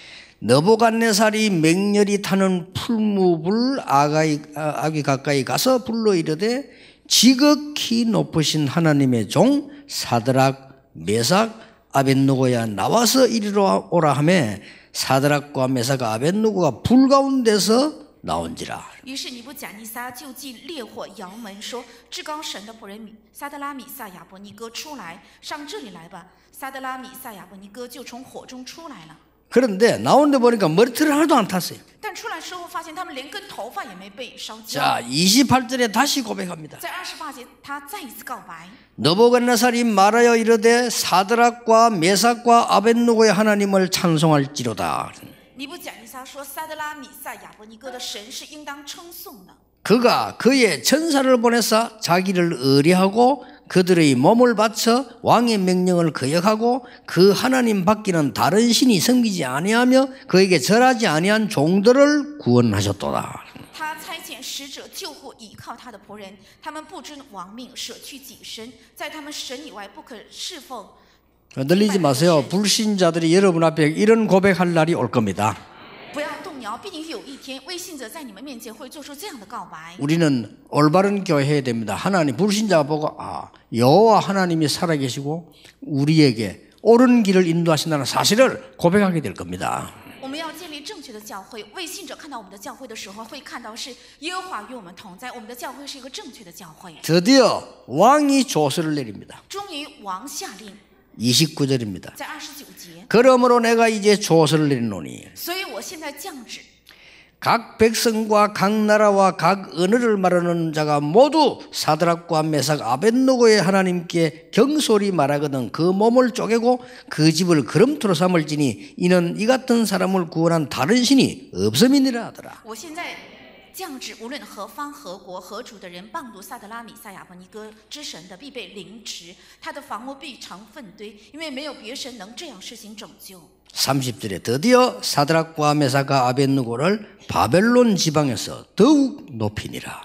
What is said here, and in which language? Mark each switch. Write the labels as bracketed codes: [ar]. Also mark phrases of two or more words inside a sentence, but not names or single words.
[ko] 느부갓네살이 맹렬히 타는 풀무불 아기 가까이 가서 불러 이르되 지극히 높으신 하나님의 종 사드락 메삭 아벳노고야 나와서 이리로 오라 하매 사드락과 메삭과 아벳노고가 불 가운데서 나온지라. [zh] 于是尼布甲尼撒就进烈火窑门说：“至高神的仆人撒德拉米撒亚伯尼哥出来，上这里来吧。” 撒德拉米撒亚伯尼哥就从火中出来了。 [ko] 그런데 나오는데 보니까 머리털을 하나도 안 탔어요. [zh] 但出来之后发现他们连根头发也没被烧焦。 [ko] 자, 28절에 다시 고백합니다. [zh] 在28节，他再一次告白。 [ko] 느부갓네살이 말하여 이르되 사드락과 메삭과 아벳노고의 하나님을 찬송할지로다. [zh] 尼布甲尼撒说：“撒德拉米撒亚伯尼哥的神是应当称颂的。 [ko] 그가 그의 천사를 보내사 자기를 의뢰하고 그들의 몸을 바쳐 왕의 명령을 거역하고 그 하나님 밖에는 다른 신이 섬기지 아니하며 그에게 절하지 아니한 종들을 구원하셨도다. [zh] 他差遣使者救护倚靠他的仆人，他们不遵王命，舍去己身，在他们神以外不可侍奉。 [ko] 늘리지 마세요. 불신자들이 여러분 앞에 이런 고백할 날이 올 겁니다. [zh] 不要动摇，必定有一天，未信者在你们面前会做出这样的告白。 [ko] 우리는 올바른 교회 해야 됩니다. 하나님 불신자가 보고 여호와 하나님이 살아계시고 우리에게 옳은 길을 인도하신다는 사실을 고백하게 될 겁니다. [zh] 我们要建立正确的教会，未信者看到我们的教会的时候，会看到是耶和华与我们同在，我们的教会是一个正确的教会。 [ko] 드디어 왕이 조서를 내립니다. [zh] 终于王下令， [ko] 29절입니다. [zh] 在29节， [ko] 그러므로 내가 이제 조서를 내리노니 [zh] 所以我现在降旨， [ko] 각 백성과 각 나라와 각 언어를 말하는 자가 모두 사드락과 메삭 아벳노고의 하나님께 경솔히 말하거든 그 몸을 쪼개고 그 집을 거름토로 삼을지니 이는 이 같은 사람을 구원한 다른 신이 없음이니라 하더라. [zh] 我现在降旨，无论何方何国何族的人谤读撒德拉米撒亚伯尼哥之神的，必被凌迟，他的房屋必成粪堆，因为没有别神能这样施行拯救。 [ko] 30절에 드디어 사드락과 메삭과 아벳노고를 바벨론 지방에서 더욱 높이니라.